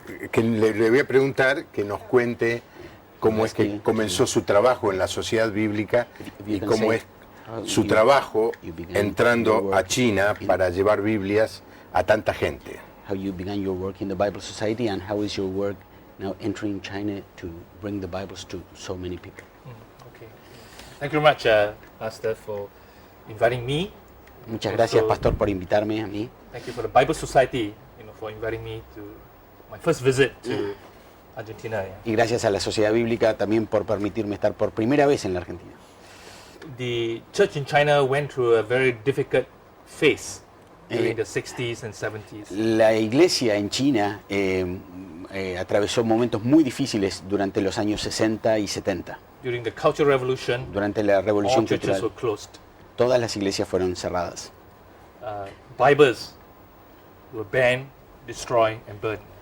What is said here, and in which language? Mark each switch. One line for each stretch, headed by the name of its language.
Spanish: Que le voy a preguntar que nos cuente cómo es que comenzó su trabajo en la Sociedad Bíblica y cómo es su trabajo entrando a China para llevar Biblias a tanta gente.
English: How you began your work in the Bible Society and how is your work now entering China to bring the Bibles to so many people? Okay. Thank you very much, Pastor, for inviting me.
Spanish: Muchas gracias, Pastor, por invitarme a mí.
English: Thank you for the Bible Society, for inviting me to my first visit to Argentina. Yeah.
Spanish: Y gracias a la Sociedad Bíblica también por permitirme estar por primera vez en la Argentina.
English: The church in China went through a very difficult phase during the 60s and 70s.
Spanish: La iglesia en China atravesó momentos muy difíciles durante los años 60 y 70.
English: During the Cultural Revolution,
Spanish: durante la Revolución
English: all churches
Spanish: Cultural,
English: were closed.
Spanish: Todas las iglesias fueron cerradas.
English: Bibles were banned, destroyed, and burned.